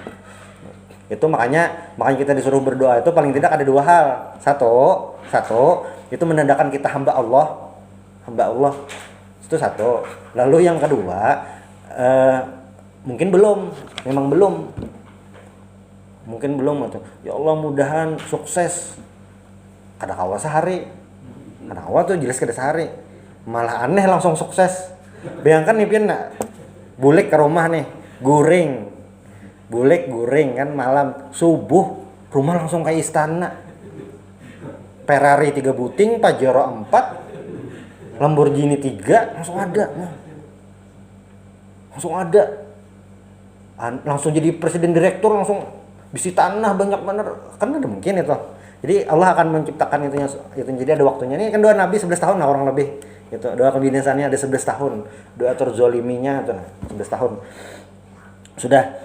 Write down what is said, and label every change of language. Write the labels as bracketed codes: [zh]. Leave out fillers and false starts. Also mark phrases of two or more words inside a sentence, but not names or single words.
[id] Itu makanya kita disuruh berdoa itu paling tidak ada dua hal. Satu itu menandakan kita hamba Allah. Itu satu. Lalu yang kedua mungkin memang belum atau [ar] ya Allah [id] mudahan sukses [bjn] kada kawa sehari, kada kawa tuh jelas kada sehari, malah aneh langsung sukses. Bayangkan nih pian bulik ke rumah nih guring kan malam subuh rumah langsung kayak istana, Ferrari 3 buting, Pajero 4, Lamborghini 3 langsung ada langsung jadi presiden direktur, langsung bisi tanah banyak bener, kan ada mungkin itu. [id] Jadi Allah akan menciptakan itu jadi ada waktunya. Ini kan doa Nabi 11 tahun lah orang lebih gitu. Doa kebinasannya ada 11 tahun, doa terzoliminya itu 11 tahun sudah.